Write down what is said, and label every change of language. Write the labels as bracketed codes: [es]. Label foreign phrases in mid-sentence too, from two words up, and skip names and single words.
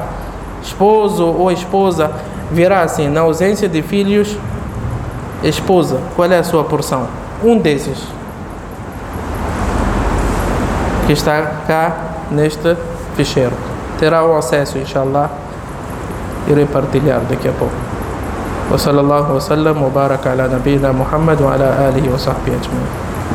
[pt] Esposo ou esposa, virá assim, na ausência de filhos, esposa, qual é a sua porção? Um desses que está cá neste ficheiro terá o acesso, inshallah. Irei partilhar daqui a pouco. [ar] وصلى الله وسلم وبارك على نبينا محمد وعلى آله وصحبه أجمعين.